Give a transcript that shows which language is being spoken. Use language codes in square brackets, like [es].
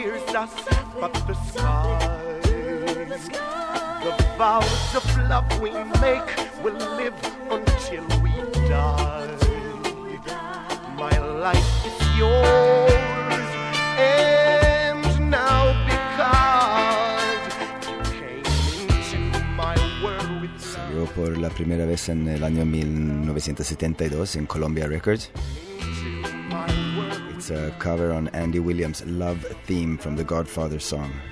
[en] Us, but the skies, the vows of love we make will live until we die. My life is yours, and now because you came into my world with love. [es] Salió por la primera vez en el año 1972 en Columbia Records. [en] It's a cover on Andy Williams' love theme from the Godfather song.